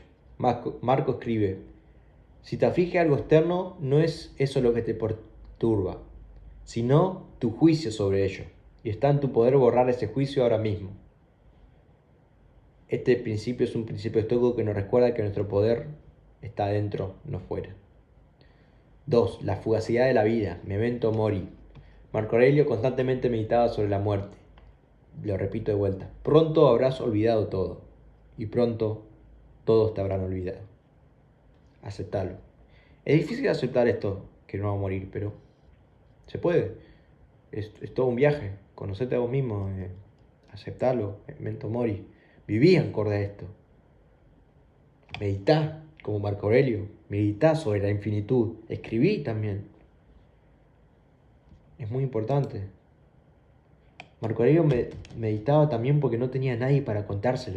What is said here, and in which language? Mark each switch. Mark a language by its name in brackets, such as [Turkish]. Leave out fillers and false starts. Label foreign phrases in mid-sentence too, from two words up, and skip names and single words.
[Spanish] Marco escribe: si te aflige algo externo, no es eso lo que te perturba, sino tu juicio sobre ello. Y está en tu poder borrar ese juicio ahora mismo. Este principio es un principio estoico que nos recuerda que nuestro poder está dentro, no fuera. 2. La fugacidad de la vida, [Latin] memento mori. [Spanish] Marco Aurelio constantemente meditaba sobre la muerte. Lo repito de vuelta: pronto habrás olvidado todo, y pronto todos te habrán olvidado. Aceptalo. Es difícil aceptar esto, que no va a morir, pero se puede. Es todo un viaje. Conocete a vos mismo, aceptalo, [Latin] memento mori. [Spanish] Viví acorde a esto. Meditá como Marco Aurelio. Meditá sobre la infinitud. Escribí también. Es muy importante. Marco Aurelio meditaba también porque no tenía nadie para contárselo.